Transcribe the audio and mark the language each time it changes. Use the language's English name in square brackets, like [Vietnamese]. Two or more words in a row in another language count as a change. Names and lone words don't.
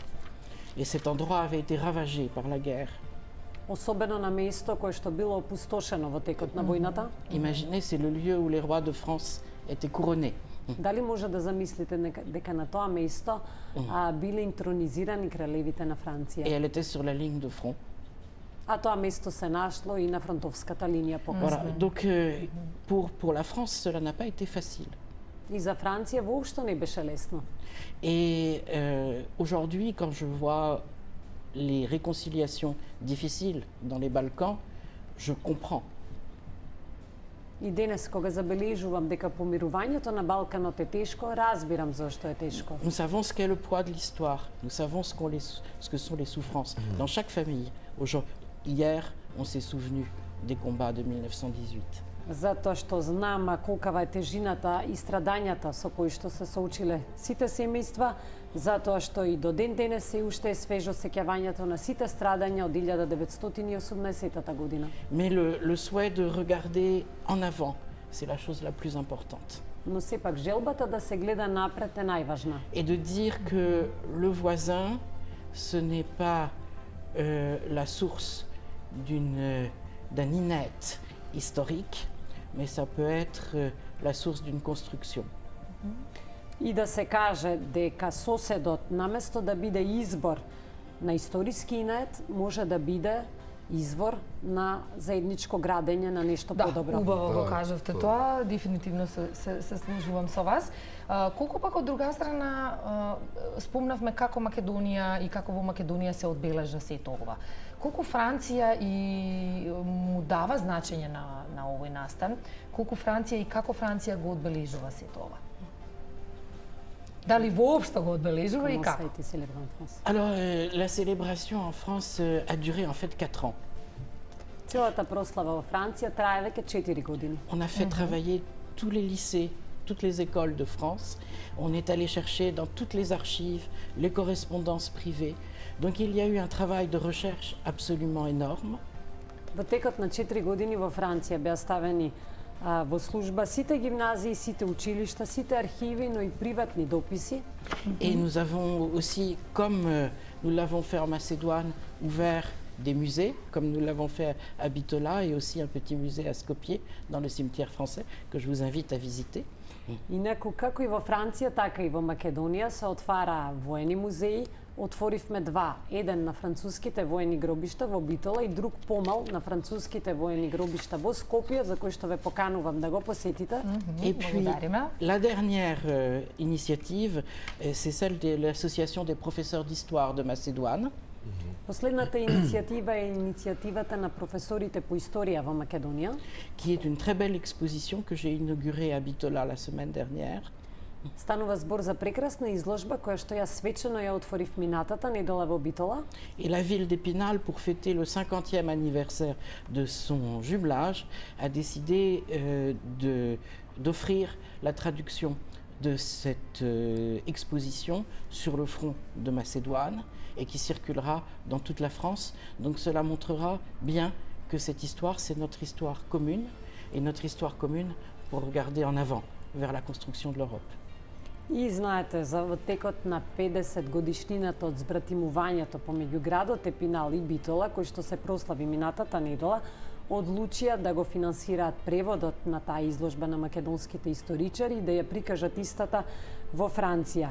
[French] Et cet endroit avait été ravagé par la guerre. [Macedonian] Особено на место кое што било опустошено во текот на војната. [French] Imaginez, c'est le lieu où les rois de France étaient couronnés. [Macedonian] Дали може да замислите дека на тоа место биле интронизирани кралевите на Франција? [French] Et elle était sur la ligne de front. [Macedonian] А тоа место се нашло и на фронтовската линија покасно. [French] Voilà. Donc pour la France, cela n'a pas été facile. [Macedonian] И за Франција воопшто не беше лесно. [French] Et aujourd'hui, quand je vois les réconciliations difficiles dans les Balkans, je comprends. [Macedonian] И денес, кога забележувам дека помирувањето на Балканот е тешко, разбирам зашто е тешко. [French] Nous savons ce qu'est le poids de l'histoire. Nous savons ce que sont les souffrances dans chaque famille. Hier, on s'est souvenu des combats de 1918. [Macedonian] Затоа што знам колкава е тежината и страдањата со кои што се соочиле сите семејства, затоа што и до ден денес се уште е свежо сеќавањето на сите страдања од 1918 година. [French] Mais le souhait de regarder en avant, c'est la chose la plus importante. [Macedonian] Но сепак желбата да се гледа напред е најважна. [French] Et de dire que le voisin, ce n'est pas la source d'un inepte historique, mais ça peut être la source d'une construction. [Macedonian] И да се каже дека соседот наместо да биде избор на историски инет, може да биде извор на заедничко градење на нешто подобро. Да, убаво го кажавте тоа, дефинитивно се сложувам со вас. Колку пак од друга страна спомнавме како Македонија и како во Македонија се одбележа сето ова. Колку Франција и му дава значење на овој настан, колку Франција и како Франција го одбележува сето ова? Дали воопшто го одбележува и како? [French] Alors, la célébration en France a duré en fait 4 ans. [Macedonian] Целата прослава во Франција трае веќе 4 години. [French] On a fait travailler tous les lycées, toutes les écoles de France. On est allé chercher dans toutes les archives, les correspondances privées. Donc il y a eu un travail de recherche absolument énorme. [Macedonian] Во текот на 4 години во Франција беа ставени во служба сите гимназии, сите училишта, сите архиви, но и приватни дописи. [French] Et nous avons aussi, comme nous l'avons fait en Macédoine, ouvert des musées, comme nous l'avons fait à Bitola et aussi un petit musée à Skopje, dans le cimetière français, que je vous invite à visiter. [Macedonian] Инаку, како и во Франција, така и во Македонија се отвара воени музеи. Отворивме два. Еден на француските воени гробишта во Битола и друг помал на француските воени гробишта во Скопје, за кој што ве поканувам да го посетите. [French] Et puis, la dernière initiative, c'est celle de l'Association des professeurs d'histoire de Macédoine. [Macedonian] Последната иницијатива е иницијативата на професорите по историја во Македонија, [French] qui est une très belle exposition que j'ai inaugurée à Bitola la semaine dernière. [Macedonian] Станува збор за прекрасна изложба која што ја свечено ја отворив минатата недела во Битола. [French] Et la ville d'Épinal, pour fêter le 50e anniversaire de son jumelage, a décidé d'offrir la traduction de cette exposition sur le front de Macédoine et qui circulera dans toute la France. Donc cela montrera bien que cette histoire, c'est notre histoire commune et notre histoire commune pour regarder en avant vers la construction de l'Europe. [Macedonian] И знаете, за во текот на 50 годишнината од збратимувањето помеѓу градот Епинал и Битола, кој што се прослави минатата недела, одлучија да го финансираат преводот на таа изложба на македонските историчари и да ја прикажат истата во Франција.